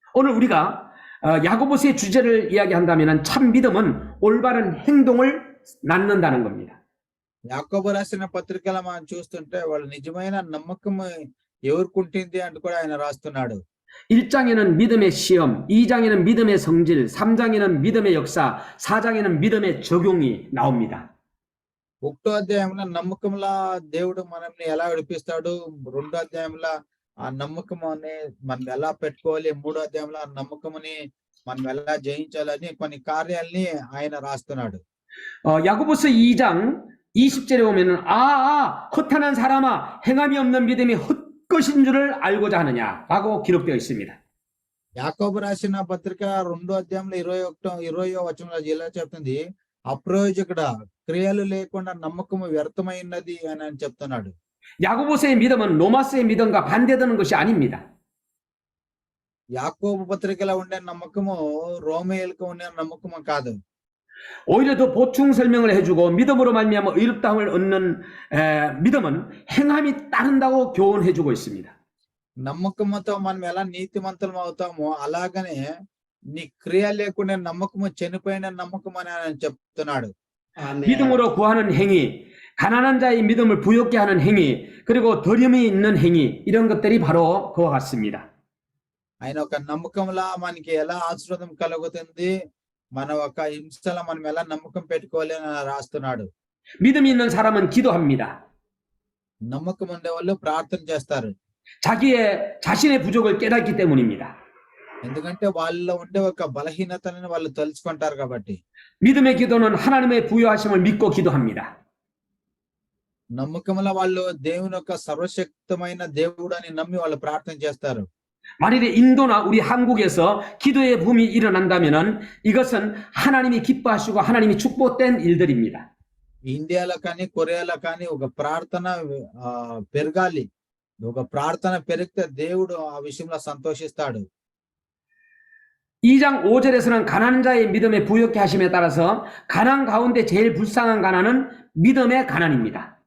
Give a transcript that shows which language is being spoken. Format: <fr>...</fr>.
<ko>오늘 우리가 야고보서의 주제를 이야기한다면은 참 믿음은 올바른 행동을 낳는다는 겁니다.</ko> <te>యాకోబు రాసిన పత్రికలో మనం చూస్తుంటే వాళ్ళు నిజమైన నమ్మకం ఎవరికి ఉంటుంది అంటూ కూడా ఆయన రాస్తున్నాడు.</te> <ko>1장에는 믿음의 시험, 2장에는 믿음의 성질, 3장에는 믿음의 역사, 4장에는 믿음의 적용이 나옵니다.</ko> <te>ఒకటో అధ్యాయంలో నమ్మకంలా దేవుడు మనల్ని ఎలా విడిపిస్తాడు, రెండో అధ్యాయంలో ఆ నమ్మకం అనే మనం ఎలా పెట్టుకోవాలి, మూడో అధ్యాయంలో ఆ నమ్మకముని మనం ఎలా జయించాలని కొన్ని కార్యాలని ఆయన రాస్తున్నాడు.</te> <ko>야고보서 2장 20절에 보면은 허탄한 사람아 행함이 없는 믿음이 헛것인 줄을 알고자 하느냐라고 기록되어 있습니다.</ko> <te>యాకోబు రాసిన పత్రిక రెండో అధ్యాయంలో 20వ వచనంలో ఇలా చెప్తుంది, అప్రయోజకుడ క్రియలు లేకుండా నమ్మకము వ్యర్థమైనది అని చెప్తున్నాడు.</te> <ko>야고보서의 믿음은 로마서의 믿음과 반대되는 것이 아닙니다.</ko> <te>యాకోబు పత్రికలో ఉండే నమ్మకము రోమేయులకు ఉండే నమ్మకము కాదు.</te> <ko>오히려 더 보충 설명을 해주고 믿음으로 말미암아 의롭다함을 얻는 믿음은 행함이 따른다고 교훈해주고 있습니다.</ko> <te>నమ్మకంతో మనం ఎలా నీతిమంతులం అవుతామో అలాగనే నీ క్రియ లేకుండా నమ్మకము చనిపోయిన నమ్మకం అని ఆయన చెప్తున్నాడు.</te> <ko>아멘. 믿음으로 구하는 행위, 가난한 자의 믿음을 부욕케 하는 행위, 그리고 더림이 있는 행위, 이런 것들이 바로 그와 같습니다.</ko> <te>ఆయన ఒక నమ్మకంలా మనకి ఎలా ఆశీర్వాదం కలుగుతుంది, మన ఒక హింసలో మనం ఎలా నమ్మకం పెట్టుకోవాలి అని రాస్తున్నాడు.</te> <ko>믿음이 있는 사람은 기도합니다.</ko> <te>నమ్మకం ఉండే వాళ్ళు ప్రార్థన చేస్తారు.</te> <ko>자신의 부족을 깨닫기 때문입니다.</ko> <te>ఎందుకంటే వాళ్ళలో ఉండే ఒక బలహీనతని వాళ్ళు తెలుసుకుంటారు కాబట్టి.</te> <ko>믿음의 기도는 하나님의 부여하심을 믿고 기도합니다.</ko> <te>నమ్మకంలో వాళ్ళు దేవుని యొక్క సర్వశక్తమైన దేవుడు అని నమ్మి వాళ్ళు ప్రార్థన చేస్తారు.</te> <ko>만일에 인도나 우리 한국에서 기도의 붐이 일어난다면은 이것은 하나님이 기뻐하시고 하나님이 축복된 일들입니다.</ko> <te>ఇండియాలో కానీ కొరియాలో కానీ ఒక ప్రార్థన పెరగాలి. ఒక ప్రార్థన పెరిగితే దేవుడు ఆ విషయంలో సంతోషిస్తాడు.</te> <ko>2장 5절에서는 가난한 자의 믿음에 부여케 하심에 따라서 가난 가운데 제일 불쌍한 가난은 믿음의 가난입니다.</ko>